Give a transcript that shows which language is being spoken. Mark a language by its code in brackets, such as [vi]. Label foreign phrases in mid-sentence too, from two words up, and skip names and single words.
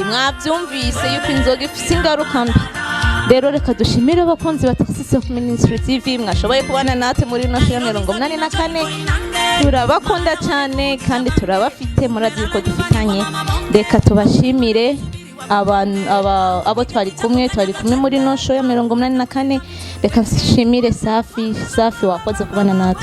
[rn] mwabyumvise yuko inzoga ifite ingaruka mbi. Rero reka dushimire abakunzi ba Taxis of Ministry TV mwashoboye kubana natwe muri ino shira 84. Turabakunda cyane kandi turabafite murazi ko dufitanye. Reka tubashimire abo twari kumwe muri ino show ya 84. Reka nshimire Safi wakoze kubana natwe.